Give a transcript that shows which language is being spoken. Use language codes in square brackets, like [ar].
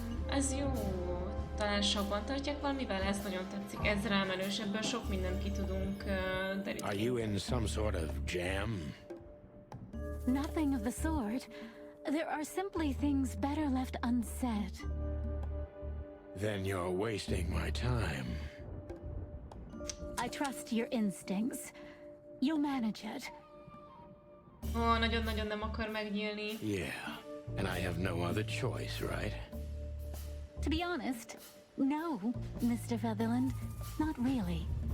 [hu] Ez jó. Talán sokban tartják valamivel, ez nagyon tetszik. Ez rámenős, ebből sok mindent ki tudunk deríteni. [en] Are you in some sort of jam? Nothing of the sort. There are simply things better left unsaid. Then you're wasting my time. I trust your instincts. You'll manage it. [hu] Ó, nagyon-nagyon nem akar megnyílni. [en] Yeah, and I have no other choice, right? To be honest, no, Mr. Featherland, not really.